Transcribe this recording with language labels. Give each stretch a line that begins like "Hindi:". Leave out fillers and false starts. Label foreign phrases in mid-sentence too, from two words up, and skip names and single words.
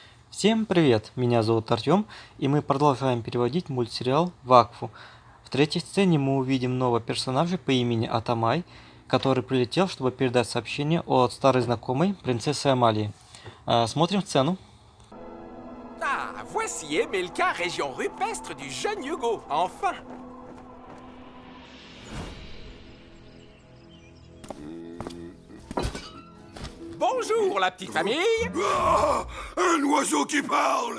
Russian: Всем привет, меня зовут Артем, и мы продолжаем переводить мультсериал «Вакфу». В третьей сцене мы увидим нового персонажа по имени Атамай, который прилетел, чтобы передать сообщение от старой знакомой принцессы Амалии. Смотрим сцену.
French: Ah, voici Emelka, région rupestre du jeune Hugo, enfin. Bonjour, la petite famille. Ah, un oiseau qui parle!